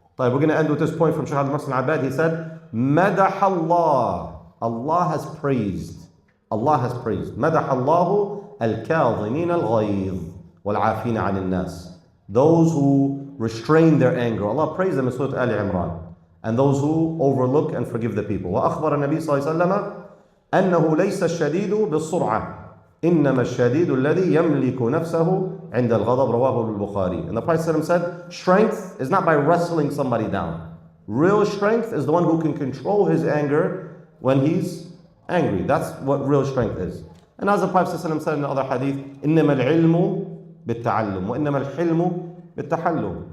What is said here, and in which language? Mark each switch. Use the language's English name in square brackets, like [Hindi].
[English] We're going to end with this point from Shaykh al-Muhsin al-Abbad. He said, مدح الله. Allah has praised. Allah has praised. مدح الله الكاظمين الغيظ والعافين عن الناس. Those who restrain their anger. Allah praised them in Surah Al Imran. and those who overlook and forgive the people. [Arabic] وأخبر النبي صلى الله عليه وسلم أنه ليس الشديد بالسرعة إنما الشديد الذي يملك نفسه عند الغضب رواه البخاري. [English] And the Prophet said, strength is not by wrestling somebody down. Real strength is the one who can control his anger when he's angry. That's what real strength is. And as the Prophet said in the other hadith, إنما العلم بالتعلم وإنما الحلم بالتحلم.